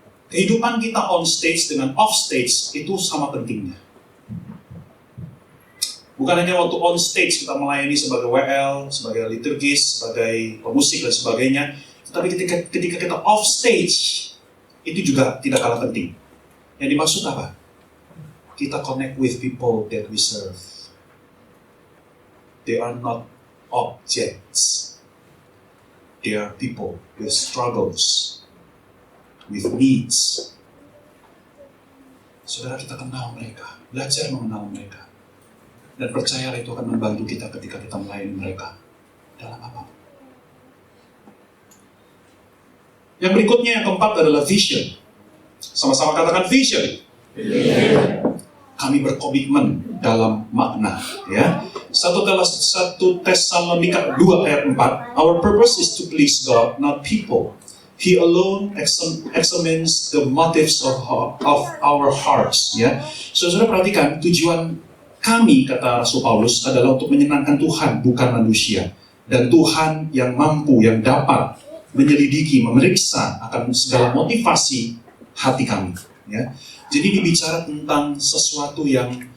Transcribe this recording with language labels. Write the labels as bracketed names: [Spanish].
[Indonesian] Kehidupan kita [English] on stage [Indonesian] dengan [English] off stage [Indonesian] itu sama pentingnya. Bukan hanya waktu [English] on stage [Indonesian] kita melayani sebagai WL, sebagai liturgis, sebagai pemusik dan sebagainya, tetapi ketika kita [English] off stage [Indonesian] itu juga tidak kalah penting. Yang dimaksud apa? [English] Kita connect with people that we serve. They are not objects. They are people with struggles, with needs. [Indonesian] Saudara, kita kenal mereka, belajar mengenal mereka. Dan percayalah itu akan membantu kita ketika kita melayani mereka dalam apa. Yang berikutnya, yang keempat adalah vision. Sama-sama katakan vision. Kami berkomitmen dalam makna. Ya. 1 Tesalonika 2 ayat 4. [English] Our purpose is to please God, not people. He alone examines the motives of our hearts. [Indonesian] Ya. Saudara perhatikan, tujuan kami, kata Rasul Paulus, adalah untuk menyenangkan Tuhan, bukan manusia. Dan Tuhan yang mampu, yang dapat menyelidiki, memeriksa akan segala motivasi hati kami. Ya. Jadi dibicara tentang sesuatu yang